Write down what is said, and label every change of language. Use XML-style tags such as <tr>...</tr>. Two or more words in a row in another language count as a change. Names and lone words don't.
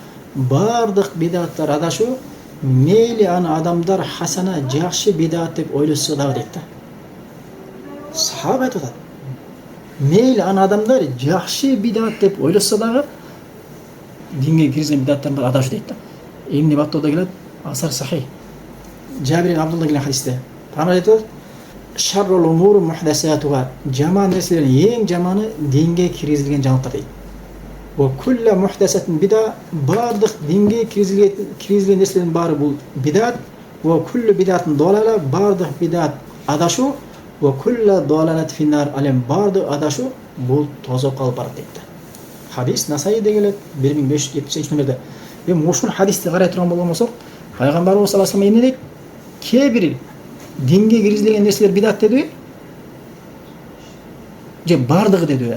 <ky>Бардык бидаттар адашуу, мейли аны адамдар хасана, жакшы бидат деп ойлошсо дагы дейт да. Сахаба айтат: "Мейли аны адамдар жакшы бидат деп ойлошсо дагы динге кирген бидаттар адашуу" дейт да. Ибн Баттуда келет,</ky> <ar>أثر صحيح.</ar> <ky>Жабир ибн Абдулла келген хадисте. Пана айтады,</ky> <ar>شر الأمور محدثاتها,</ar> <ky>жаман нерселердин эң жаманы динге киргизилген жаңылыктар дейт.</ky> <ar>وكل محدثة بدعة,</ar> <ky>бардык динге киргизилген нерселердин баары бул бидат.</ky> <ar>وكل بدعة ضلالة,</ar> <ky>бардык бидат адашу.</ky> <ar>وكل ضلالة في النار,</ar> <ky>алем бардык адашу бул тозокко алып барат дейт. Хадис Насаиде келет 1573 номерде. Эми ушул хадисти карай турган болгон болсок, пайгамбарыбыз</ky> <ar>صلى الله عليه</ar> <ky>эмне дейт? Кээ бир динге киргизилген нерселер бидат дедиби? Же бардыгы дедиби?</ky>